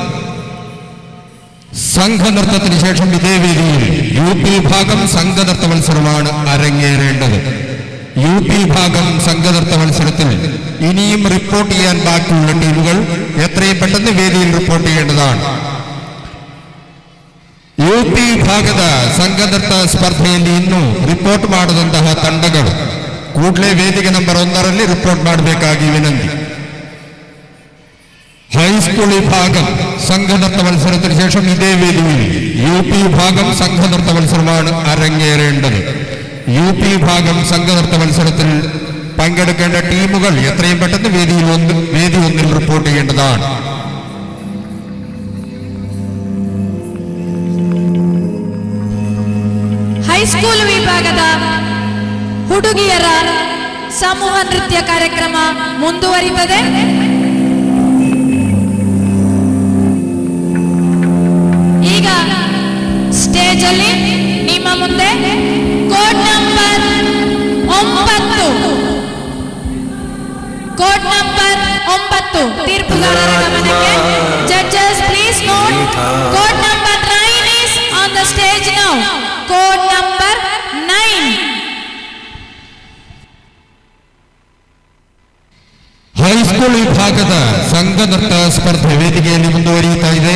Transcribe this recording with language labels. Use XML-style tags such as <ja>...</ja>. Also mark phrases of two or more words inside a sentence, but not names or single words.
<ml>സംഘനൃത്തത്തിന് ശേഷം ഇതേ വേദിയിൽ UP വിഭാഗം സംഘനൃത്ത മത്സരമാണ് അരങ്ങേറേണ്ടത്. UP വിഭാഗം സംഘനൃത്ത മത്സരത്തിൽ ഇനിയും റിപ്പോർട്ട് ചെയ്യാൻ ബാക്കിയുള്ള ടീമുകൾ എത്രയും പെട്ടെന്ന് വേദിയിൽ റിപ്പോർട്ട് ചെയ്യേണ്ടതാണ്.</ml> <kn>UP ವಿಭಾಗದ ಸಂಘನೃತ್ತ ಸ್ಪರ್ಧೆಯಲ್ಲಿ ಇನ್ನೂ ರಿಪೋರ್ಟ್ ಮಾಡದಂತಹ ತಂಡಗಳು ಕೂಡಲೇ ವೇದಿಕೆ ನಂಬರ್ 1ರಲ್ಲಿ ರಿಪೋರ್ಟ್ ಮಾಡಬೇಕಾಗಿ ವಿನಂತಿ.</kn> <ml>ഹൈസ്കൂൾ വിഭാഗം സംഘനൃത്ത മത്സരത്തിന് ശേഷം ഇതേ വേദിയിൽ UP വിഭാഗം സംഘനൃത്ത മത്സരമാണ് അരങ്ങേറേണ്ടത്. UP വിഭാഗം സംഘനൃത്ത മത്സരത്തിൽ പങ്കെടുക്കേണ്ട ടീമുകൾ എത്രയും പെട്ടെന്ന് വേദി ഒന്നിൽ റിപ്പോർട്ട് ചെയ്യേണ്ടതാണ്.</ml> <kn>ಹೈಸ್ಕೂಲ್ ವಿಭಾಗದ ಹುಡುಗಿಯರ ಸಮೂಹ ನೃತ್ಯ ಕಾರ್ಯಕ್ರಮ ಮುಂದುವರಿಯುತ್ತದೆ. ಈಗ ಸ್ಟೇಜ್ ಅಲ್ಲಿ ನಿಮ್ಮ ಮುಂದೆ</kn> <en>code number</en> <kn>9 ತೀರ್ಪುಗಾರರ ಗಮನಕ್ಕೆ.</kn> <en>judges please note code number 9 is on the stage now. code number 9.</en> <kn>ಹೈಸ್ಕೂಲ್ ವಿಭಾಗದ ಸಂಘನೃತ್ತ ಸ್ಪರ್ಧೆ ವೇದಿಕೆಯಲ್ಲಿ ಮುಂದುವರಿಯುತ್ತಾ ಇದೆ.</kn>